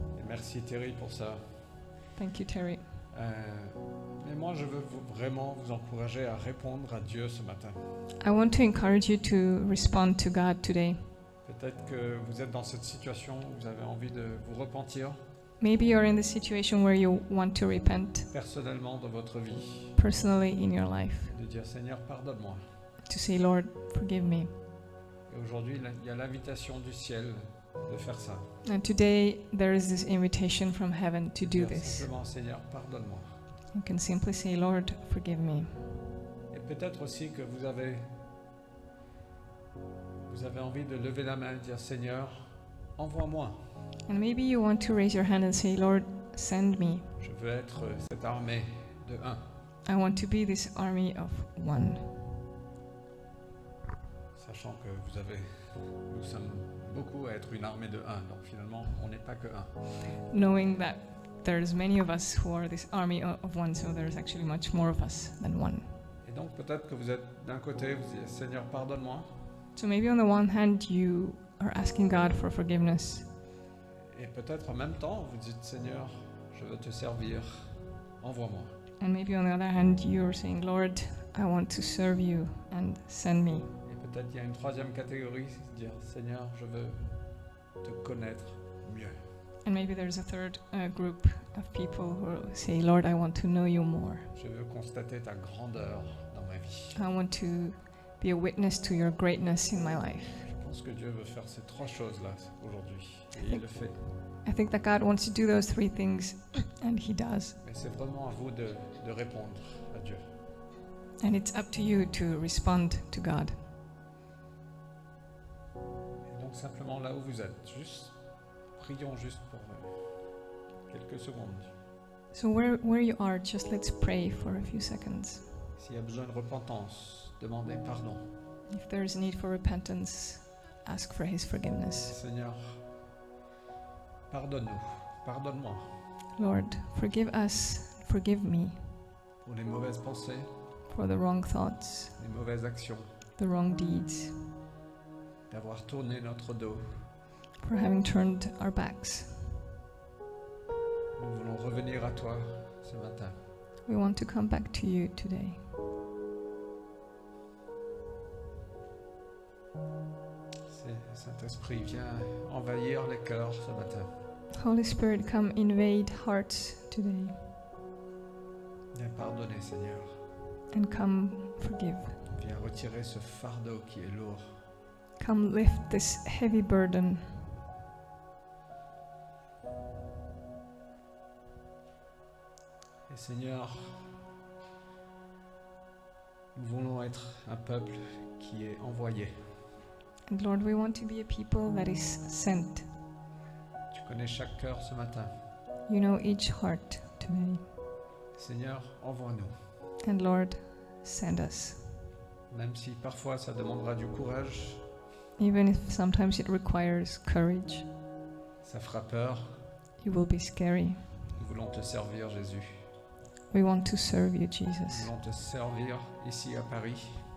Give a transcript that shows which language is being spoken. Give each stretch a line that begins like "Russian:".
French: Et merci Terry pour ça.
English: Thank you, Terry.
French: Mais moi, je veux vraiment vous encourager à répondre à Dieu ce matin.
English: I want to encourage you to respond to God today.
French: Peut-être que vous êtes dans cette situation où vous avez envie de vous repentir
English: Maybe you're in the situation where you want to repent
French: personnellement dans votre vie,
English: personally in your life,
French: de dire Seigneur, pardonne-moi.
English: to say, Lord, forgive me.
French: Et aujourd'hui, il y a l'invitation du ciel de faire ça.
English: And today there is this invitation from heaven to
French: De
English: do
French: dire
English: this.
French: simplement, Seigneur, pardonne-moi.
English: You can simply say, Lord, forgive me.
French: Et peut-être aussi que vous avez envie de lever la main et dire Seigneur, envoie-moi.
English: And maybe you want to raise your hand and say, Lord, send me.
French: Je veux être cette armée de un.
English: I want to be this army of one.
French: Sachant que nous sommes beaucoup à être une armée de un. Donc finalement, on n'est pas que un.
English: Knowing that there's many of us who are this army of one, so there's actually much more of us than one.
French: Et donc peut-être que vous êtes d'un côté, vous dites Seigneur, pardonne-moi.
English: So maybe on the one hand you are asking God for forgiveness.
French: Et peut-être en même temps, vous dites Seigneur, je veux te servir, envoie-moi.
English: And maybe on the other hand you're saying, Lord, I want to serve you and send me.
French: Et peut-être il y a une troisième catégorie, c'est dire Seigneur, je veux te connaître mieux.
English: And maybe there's a third group of people who say, Lord, I want to know you more.
French: Je veux constater ta grandeur dans ma vie.
English: I want to be a witness to your greatness in my life.
French: Je pense que Dieu veut faire ces trois choses-là aujourd'hui. Et il le fait.
English: I think that God wants to do those three things, and He does.
French: Mais c'est vraiment à vous de répondre à Dieu.
English: And it's up to you to respond to God.
French: Et donc simplement là où vous êtes, prions juste pour quelques secondes.
English: So where you are, just let's pray for a few seconds.
French: S'il y a besoin de repentance, demandez pardon.
English: If there is a need for repentance, ask for His forgiveness.
French: Seigneur, pardonne-nous, pardonne-moi
English: Lord, forgive us, forgive me
French: pour les mauvaises pensées,
English: for the wrong thoughts,
French: les mauvaises actions,
English: the wrong deeds,
French: d'avoir tourné notre dos.
English: for having turned our backs.
French: Nous voulons revenir à toi ce matin.
English: We want to come back to you today.
French: Saint-Esprit, viens envahir les cœurs ce matin.
English: Holy Spirit, come invade hearts today
French: Viens pardonner, Seigneur.
English: and come forgive.
French: Viens retirer ce fardeau qui est lourd.
English: Come lift this heavy burden.
French: Et Seigneur, nous voulons être un peuple qui est envoyé.
English: And Lord, we want to be a people that is sent.
French: Tu connais chaque cœur ce matin.
English: You know each heart today.
French: Seigneur, envoie-nous.
English: And Lord, send us.
French: Même si parfois ça demandera du courage,
English: Even if sometimes it requires courage,
French: ça fera peur,
English: it will be scary.
French: nous voulons te servir, Jésus.
English: We want to serve you,
French: Nous
English: Jesus.
French: voulons te servir ici à Paris.